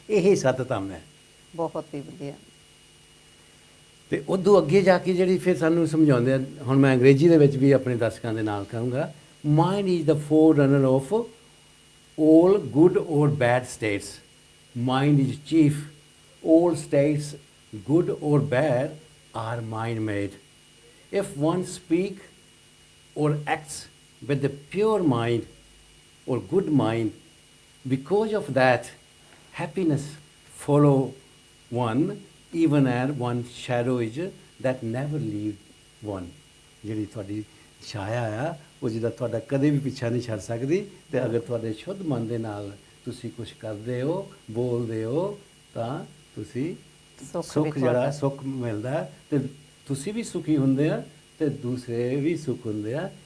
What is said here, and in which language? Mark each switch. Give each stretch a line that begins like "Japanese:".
Punjabi: ਇਹੀ ਸਤ ਧੰਮ ਹੈ। ਬਹੁਤ ਹੀ ਵਧੀਆ। ਤੇ ਉਦੋਂ ਅੱਗੇ ਜਾ ਕੇ ਜਿਹੜੀ ਫਿਰ ਸਾਨੂੰ ਸਮਝਾਉਂਦੇ ਆ, ਹੁਣ ਮੈਂ ਅੰਗਰੇਜ਼ੀ ਦੇ ਵਿੱਚ ਵੀ ਆਪਣੇ ਦਰਸ਼ਕਾਂ ਦੇ ਨਾਲ ਕਹੂੰਗਾ,
English: Mind is the forerunner of all good or bad states. Mind is chief. All states, good or bad, are mind made. If one speak or acts with a pure mind or good mind, because of that, happiness follow one, even as one shadow is that never leave one.
Punjabi: ਜਿਹੜੀ ਤੁਹਾਡੀ ਛਾਇਆ ਆ ਉਹ ਜਿਹਦਾ ਤੁਹਾਡਾ ਕਦੇ ਵੀ ਪਿੱਛਾ ਨਹੀਂ ਛੱਡ ਸਕਦੀ। ਤੇ ਅਗਰ ਤੁਹਾਡੇ ਸ਼ੁੱਧ ਮਨ ਦੇ ਨਾਲ ਤੁਸੀਂ ਕੁਝ ਕਰਦੇ ਹੋ, ਬੋਲਦੇ ਹੋ, ਤਾਂ ਤੁਸੀਂ ਸੁੱਖ ਜਿਹੜਾ ਸੁੱਖ ਮਿਲਦਾ ਤੇ ਤੁਸੀਂ ਵੀ ਸੁਖੀ ਹੁੰਦੇ ਆ ਤੇ ਦੂਸਰੇ ਵੀ ਸੁਖ ਹੁੰਦੇ ਆ।